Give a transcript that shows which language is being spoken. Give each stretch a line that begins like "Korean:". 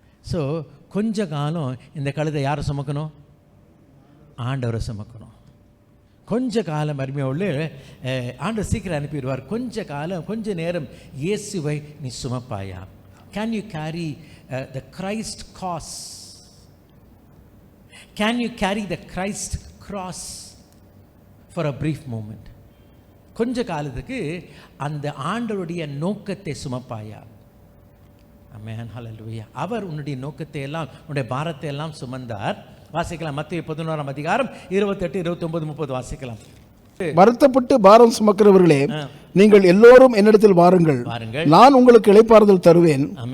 Tamil: So கொஞ்ச காலம் இந்த கழுதை யாரை சுமக்கணும்? ஆண்டவரை சுமக்கணும். கொஞ்ச காலம் அருமையுள்ள ஆண்டவர் சீக்கிரம் அனுப்பிடுவார். கொஞ்ச காலம், கொஞ்ச நேரம் இயேசுவை நீ சுமப்பாயா?
English: Can you carry the Christ cross? Can you carry the Christ cross for a brief moment?
Tamil: கொஞ்ச காலத்துக்கு அந்த ஆண்டவருடைய நோக்கத்தை சுமப்பாயா? ஆமென், ஹல்லேலூயா. அவர் உன்னுடைய நோக்கத்தை எல்லாம், உன்னுடைய பாரத்தை எல்லாம் சுமந்தார். வாசிக்கலாம், மத்தேயு 11ஆம் அதிகாரம் 28, 29, 30 வாசிக்கலாம். வருத்தப்பட்டு பாரம் சுமக்கிறவர்களே, நீங்கள் எல்லோரும் என்னிடத்தில் வாருங்கள், நான் உங்களுக்கு இளைப்பாறுதல் தருவேன்.